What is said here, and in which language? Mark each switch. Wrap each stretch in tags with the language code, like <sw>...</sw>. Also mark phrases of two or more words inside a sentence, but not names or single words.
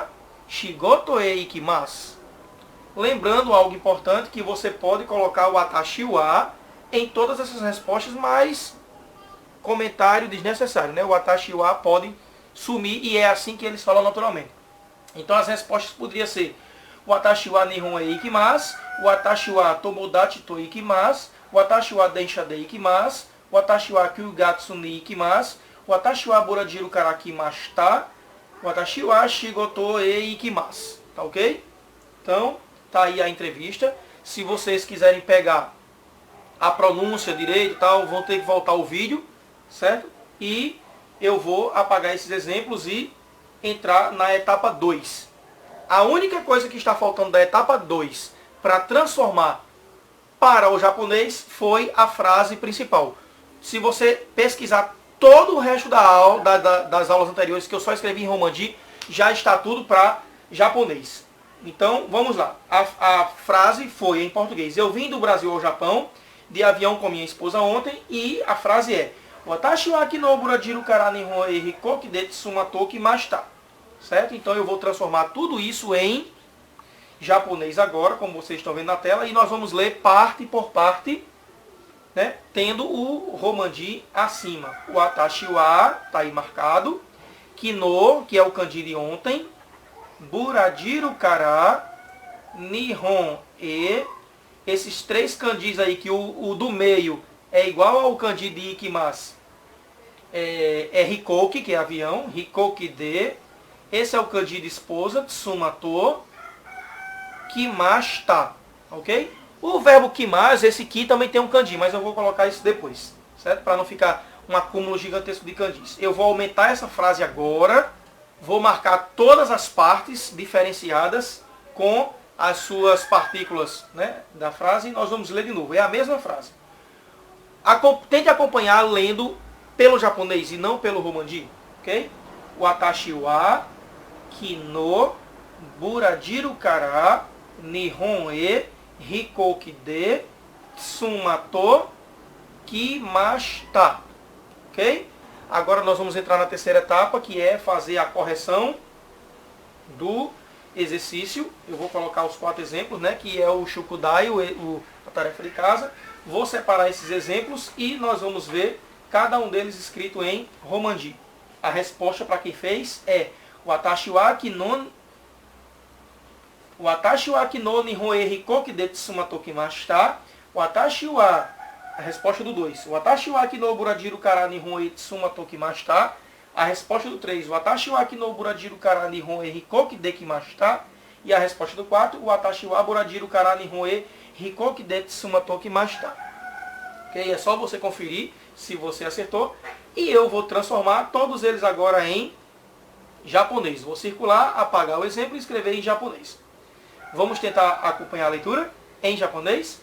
<ja>仕事へ行きます.</ja> <pt>Lembrando algo importante, que você pode colocar o</pt> <ja>私は</ja> <pt>em todas essas respostas, mas comentário desnecessário, né? O</pt> <ja>私は</ja> <pt>pode sumir e é assim que eles falam naturalmente. Então as respostas poderiam ser</pt> <ja>私は日本へ行きます、私は友達と行きます、私は電車で行きます、私は九月に行きます、私はブラジルから来ました、私は仕事へ行きます.</ja> <pt>Tá ok? Então, tá aí a entrevista. Se vocês quiserem pegar a pronúncia direito e tal, vão ter que voltar o vídeo, certo? E eu vou apagar esses exemplos e entrar na etapa 2. A única coisa que está faltando da etapa 2 para transformar para o japonês foi a frase principal. Se você pesquisar todo o resto da aula, das aulas anteriores, que eu só escrevi em romanji, já está tudo para japonês. Então, vamos lá. A frase foi em português. Eu vim do Brasil ao Japão de avião com minha esposa ontem. E a frase é:</pt> <ja>私は秋のブラジルから日本へ飛行機で妻と来ました.</ja> <pt>Certo? Então, eu vou transformar tudo isso em japonês agora, como vocês estão vendo na tela. E nós vamos ler parte por parte, né? Tendo o romanji acima.</pt> <ja>私は,</ja> <pt>está aí marcado. Kino, que é o kanji de ontem.</pt> <ja>ブラジルから、日本へ,</ja> <pt>esses três kanjis aí, que o do meio é igual ao kanji de ikimasu, é hikoki, que é avião,</pt> <ja>飛行機で,</ja> <pt>esse é o kanji de esposa,</pt> <ja>妻と、来ました,</ja> <pt>ok? O verbo kimasu, esse ki também tem um kanji, mas eu vou colocar isso depois, certo? Para não ficar um acúmulo gigantesco de kanjis. Eu vou aumentar essa frase agora. Vou marcar todas as partes diferenciadas com as suas partículas, né, da frase e nós vamos ler de novo. É a mesma frase. Tente acompanhar lendo pelo japonês e não pelo romanji. Ok?</pt> <ja>私は昨日ブラジルから日本へ飛行機で妻と来ました.</ja> <pt>Ok? Agora nós vamos entrar na terceira etapa, que é fazer a correção do exercício. Eu vou colocar os 4 exemplos, né, que é o shukudai, a tarefa de casa. Vou separar esses exemplos e nós vamos ver cada um deles escrito em romanji. A resposta para quem fez é</pt> <ja>私は私は昨日日本へ飛行機で妻と来ました. 私は...</ja> <pt>A resposta do 2.</pt> <ja>私は昨日ブラジルから日本へ妻と来ました.</ja> <pt>A resposta do 3.</pt> <ja>私は昨日ブラジルから日本へ飛行機で来ました.</ja> <pt>E a resposta do 4.</pt> <ja>私はブラジルから日本へ飛行機で妻と来ました.</ja> <pt>Ok? É só você conferir se você acertou. E eu vou transformar todos eles agora em japonês. Vou circular, apagar o exemplo e escrever em japonês. Vamos tentar acompanhar a leitura em japonês.</pt>